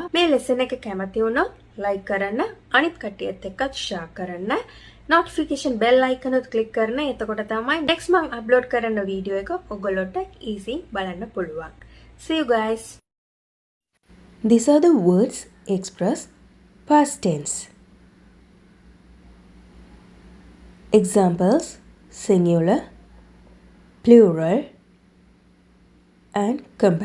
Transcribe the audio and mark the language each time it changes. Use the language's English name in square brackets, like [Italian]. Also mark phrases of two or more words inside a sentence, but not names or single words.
[Sinhala] මේ lesson එක කැමති වුණොත් like කරන්න, අනිත් කට්ටියත් එක්කත් share කරන්න. [English] notification bell icon [Sinhala] උත් click කරන්න. එතකොට තමයි next මම upload කරන video එක ඔයගොල්ලෝට easy බලන්න පුළුවන්. [English] See you guys. These are the words express past tense. Examples: singular, plural, and comparison.